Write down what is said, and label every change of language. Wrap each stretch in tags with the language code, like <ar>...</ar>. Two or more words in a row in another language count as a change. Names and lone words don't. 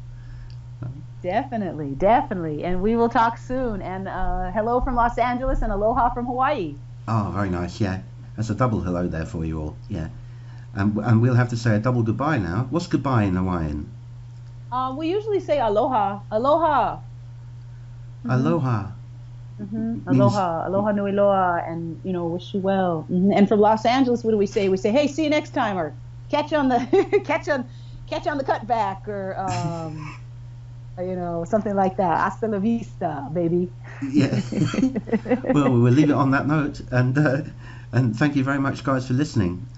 <en>Definitely, and we will talk soon. And hello from Los Angeles, and aloha from Hawaii. Oh, very nice. Yeah, that's a double hello there for you all. Yeah. And we'll have to say a double goodbye now. What's goodbye in Hawaiian? We usually say aloha. Aloha. Mm-hmm. Aloha.</en> <haw>Mm-hmm. Aloha. Aloha nui loa,</haw> <en>and wish you well. Mm-hmm. And from Los Angeles, what do we say? We say, hey, see you next time, or catch on the catch on the cutback, or something like that.</en> <es>Hasta la vista, baby.</es> <en>Yeah. Well, we'll leave it on that note, and thank you very much, guys, for listening.</en>